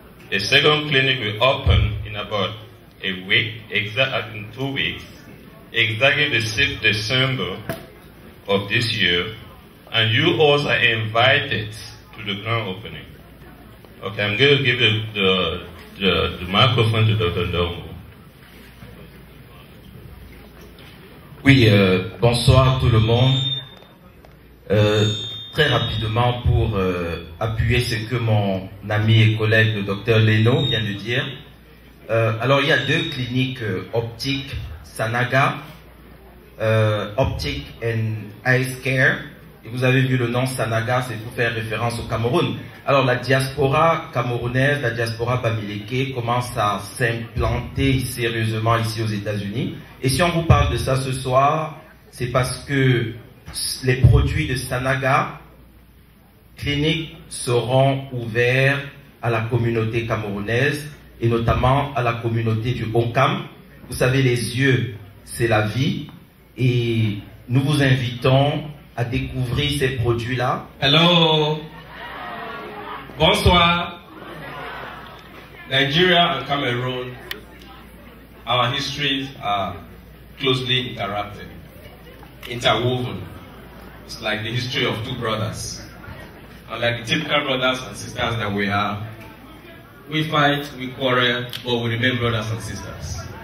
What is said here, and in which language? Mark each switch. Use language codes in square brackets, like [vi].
[en] The second clinic will open in about a week, in 2 weeks, exactly the 6th December of this year, and you all are invited to the grand opening. Okay, I'm going to give the microphone to Dr. Domo. [fr] Oui, bonsoir tout le monde. Très rapidement pour appuyer ce que mon ami et collègue le docteur Leno vient de dire. Alors il y a 2 cliniques optiques, Sanaga, Optic and Eye Care. Et vous avez vu le nom Sanaga, c'est pour faire référence au Cameroun. Alors la diaspora camerounaise, la diaspora bamileke commence à s'implanter sérieusement ici aux États-Unis. Et si on vous parle de ça ce soir, c'est parce que les produits de Sanaga cliniques seront ouverts à la communauté camerounaise et notamment à la communauté du Onkam. Vous savez, les yeux, c'est la vie, et nous vous invitons à découvrir ces produits-là. [en] Hello. Bonsoir. Nigeria and Cameroon, our histories are closely interrupted, interwoven. It's like the history of 2 brothers. And like the typical brothers and sisters that we are, we fight, we quarrel, but we remain brothers and sisters.